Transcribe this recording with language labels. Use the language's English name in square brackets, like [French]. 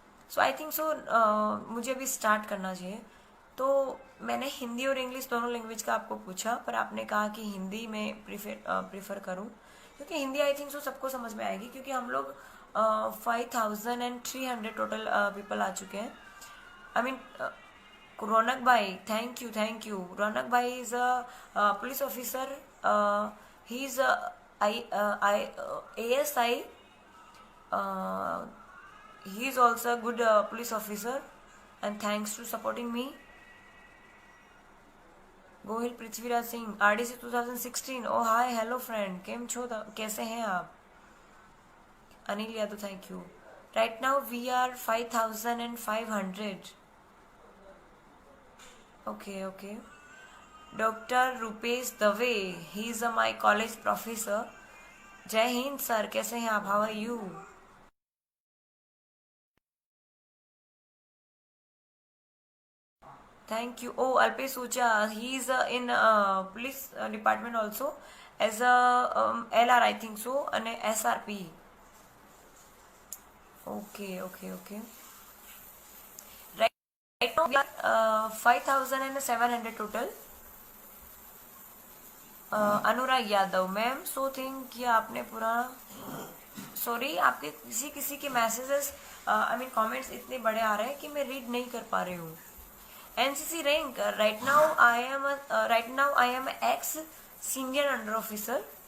[Hindi] So I think so मुझे अभी start करना चाहिए। तो मैंने हिंदी और इंग्लिश दोनों लैंग्वेज का आपको पूछा, पर आपने कहा कि हिंदी में प्रीफर करूं, क्योंकि हिंदी आई थिंक सो सबको समझ में आएगी, क्योंकि हम लोग 5300 टोटल पीपल आ चुके हैं। [English] I mean Raunak bhai, thank you. Raunak bhai is a police officer, he is I ASI, he is also a good police officer, and thanks to supporting me. Gohil Prithviraj Singh, RDC 2016। Oh hi, hello friend, [Gujarati] केम छो, [Hindi] कैसे हैं आप? [English] Anil Yadav, thank you. Right now we are 5500। Okay. Doctor Rupesh Dave, he is my college professor. [Hindi] जय Hind sir, कैसे हैं आप? [English] How are you? Thank you. Oh, Alpesh Ucha, he is in police department also as a LR, I think so, and SRP. Okay. Right now we are 5700 total. [Hindi] Anurag Yadav, ma'am so think कि आपने पूरा, sorry, आपके किसी के messages I mean comments इतने बड़े आ रहे हैं कि मैं रीड नहीं कर पा रही हूँ। [English] NCC rank, right now I am ex senior under officer.